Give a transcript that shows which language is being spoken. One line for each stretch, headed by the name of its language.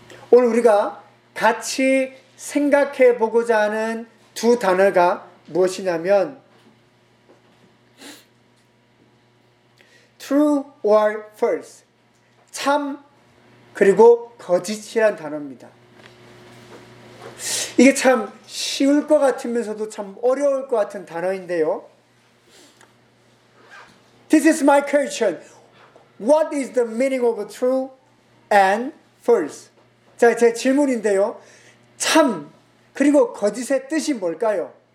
Korean: 오늘 우리가 같이 생각해 보고자 하는 두 단어가 무엇이냐면
English: True or false,
Korean: 참 그리고 거짓이란 단어입니다. 이게 참 쉬울 것 같으면서도 참 어려울 것 같은 단어인데요.
English: This is my question. What is the meaning of true and false?
Korean: 자, 제 질문인데요. 참 그리고 거짓의 뜻이 뭘까요?